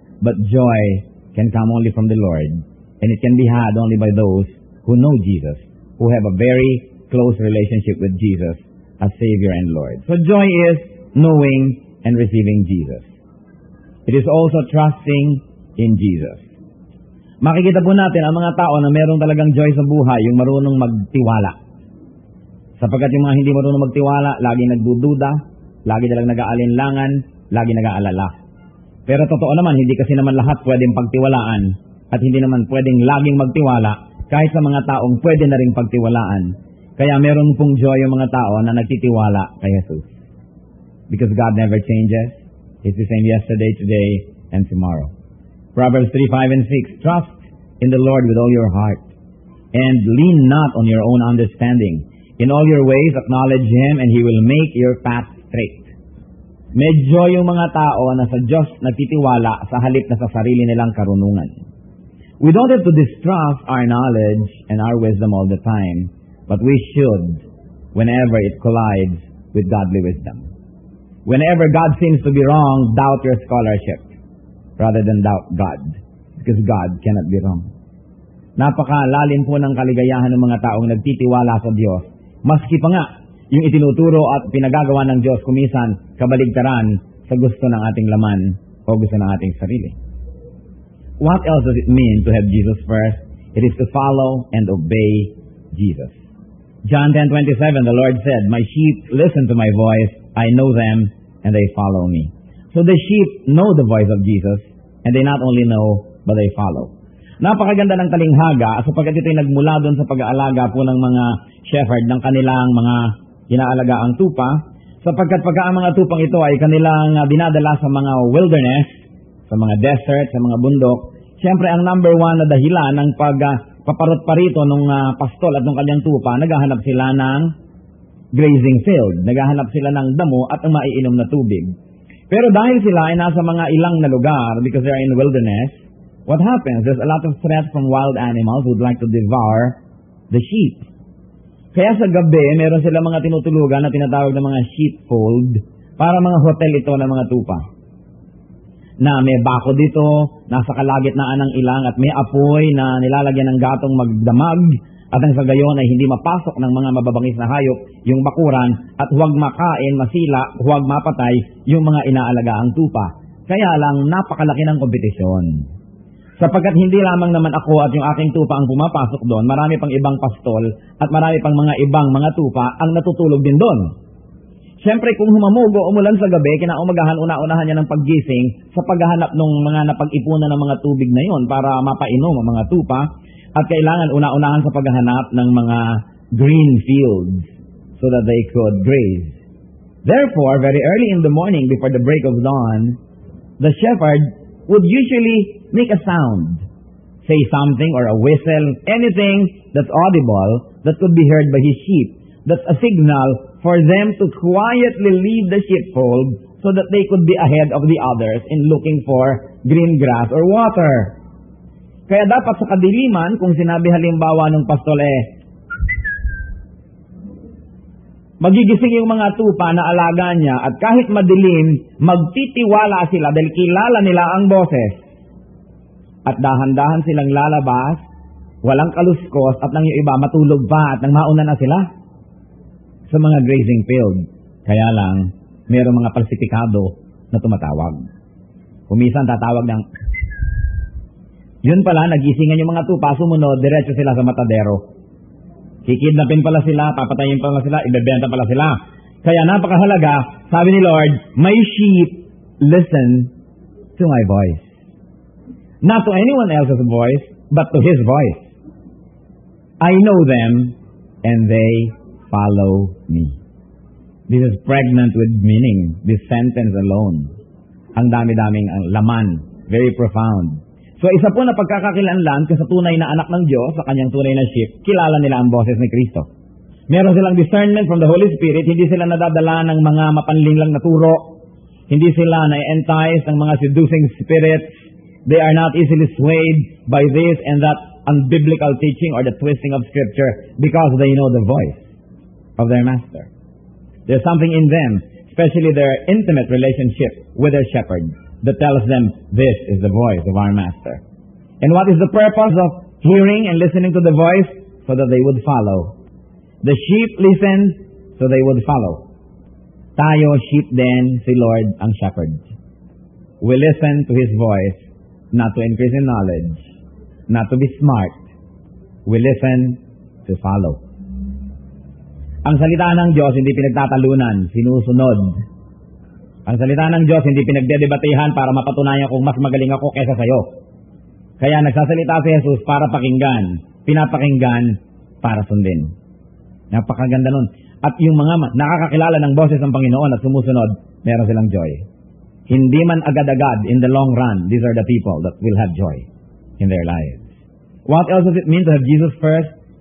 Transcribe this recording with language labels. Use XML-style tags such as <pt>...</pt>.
<en>But joy can come only from the Lord. And it can be had only by those who know Jesus, who have a very close relationship with Jesus as Savior and Lord. So joy is knowing and receiving Jesus. It is also trusting in Jesus.</en> <tl>Makikita po natin ang mga tao na meron talagang joy sa buhay, yung marunong magtiwala. Sapagkat yung mga hindi marunong magtiwala, lagi nagdududa, lagi nalang nag-aalinlangan, lagi nag-aalala. Pero totoo naman, hindi kasi naman lahat pwedeng pagtiwalaan at hindi naman pwedeng laging magtiwala kahit sa mga taong pwede na rin pagtiwalaan. Kaya meron pong joy yung mga tao na nagtitiwala kay Jesus.</tl> <en>Because God never changes. It's the same yesterday, today, and tomorrow. Proverbs 3:5 and 6. Trust in the Lord with all your heart, and lean not on your own understanding. In all your ways, acknowledge Him, and He will make your path straight.</en> <tl>Medyo yung mga tao na sa Diyos nagtitiwala sa halip na sa sarili nilang karunungan.</tl> <en>We don't have to distrust our knowledge and our wisdom all the time, but we should whenever it collides with godly wisdom. Whenever God seems to be wrong, doubt your scholarship rather than doubt God, because God cannot be wrong.</en> <tl>Napakalalim po ng kaligayahan ng mga taong nagtitiwala sa Diyos, maski pa nga yung itinuturo at pinagagawa ng Diyos kumisan kabaligtaran sa gusto ng ating laman o gusto ng ating sarili.</tl> <en>What else does it mean to have Jesus first? It is to follow and obey Jesus. John 10:27, the Lord said, "My sheep listen to my voice. I know them, and they follow me." So the sheep know the voice of Jesus, and they not only know, but they follow.</en> <tl>Napakaganda ng talinghaga sapagkat ito'y nagmula doon sa pag-aalaga po ng mga shepherd ng kanilang mga inaalagaang tupa, sapagkat pagka ang mga tupang ito ay kanilang dinadala sa mga wilderness, sa mga desert, sa mga bundok, siyempre ang number one na dahilan ng pagpaparot-parito ng pastol at ng kanyang tupa, naghahanap sila ng grazing field, naghahanap sila ng damo at ng maiinom na tubig. Pero dahil sila ay nasa mga ilang na lugar,</tl> <en>because they are in wilderness, what happens? There's a lot of threats from wild animals who would like to devour the sheep.</en> <tl>Kaya sa gabi, meron sila mga tinutulugan na tinatawag ng mga sheepfold para mga hotel ito ng mga tupa. Na may bako dito, nasa kalagitnaan ng ilang at may apoy na nilalagyan ng gatong magdamag at ang sa gayon ay hindi mapasok ng mga mababangis na hayop yung bakuran at huwag makain, masila, huwag mapatay yung mga inaalagaang tupa. Kaya lang napakalaki ng kompetisyon. Sapagkat hindi lamang naman ako at yung aking tupa ang pumapasok doon, marami pang ibang pastol at marami pang mga ibang mga tupa ang natutulog din doon. Siyempre kung humamugo umulan sa gabi, kinaumagahan una-unahan niya ng paggising sa paghahanap ng mga napag-ipunan ng mga tubig na yon para mapainom ang mga tupa at kailangan una-unahan sa paghahanap ng mga green fields</tl> <en>so that they could graze. Therefore, very early in the morning before the break of dawn, the shepherd would usually make a sound, say something or a whistle, anything that's audible that could be heard by his sheep. That's a signal for them to quietly leave the sheepfold so that they could be ahead of the others in looking for green grass or water.</en> <tl>Kaya dapat sa kadiliman, kung sinabi halimbawa ng pastol magigising yung mga tupa na alaga niya at kahit madilim, magtitiwala sila dahil kilala nila ang boses. At dahan-dahan silang lalabas, walang kaluskos at nang yung iba matulog pa at nang mauna na sila sa mga grazing field. Kaya lang, mayroong mga palsipikado na tumatawag. Kumisan tatawag ng yun pala, nagisingan yung mga tupa, sumunod, diretso sila sa matadero. Kikidnapin pala sila, papatayin pala sila, ibebenta pala sila. Kaya napakahalaga, sabi ni Lord,</tl> <en>"My sheep listen to my voice." Not to anyone else's voice, but to His voice. I know them, and they follow me. This is pregnant with meaning, this sentence alone.</en> <tl>Ang dami-daming laman,</tl> <en>very profound.</en> <tl>So isa po na pagkakakilanlan sa tunay na anak ng Diyos, sa kanyang tunay na sheep, kilala nila ang boses ni Kristo. Meron silang</tl> <en>discernment from the Holy Spirit,</en> <tl>hindi sila nadadala ng mga mapanlinglang na turo, hindi sila na-entice ng mga seducing spirits,</tl> <en>they are not easily swayed by this and that unbiblical teaching or the twisting of Scripture because they know the voice of their Master. There's something in them, especially their intimate relationship with their shepherd, that tells them, this is the voice of our Master. And what is the purpose of hearing and listening to the voice? So that they would follow. The sheep listened, so they would follow.</en> <tl>Tayo, sheep din, si Lord ang shepherd.</tl> <en>We listen to His voice, not to increase in knowledge, not to be smart. We listen to follow.</en> <tl>Ang salita ng Diyos hindi pinagtatalunan, sinusunod. Ang salita ng Diyos hindi pinagdedebatehan para mapatunayan kung mas magaling ako kaysa sayo. Kaya nagsasalita si Jesus para pakinggan, pinapakinggan para sundin. Napakaganda nun. At yung mga nakakakilala ng boses ng Panginoon at sumusunod, meron silang joy. hindi man agad-agad,</tl> <en>in the long run, these are the people that will have joy in their lives. What else does it mean to have Jesus first?</en>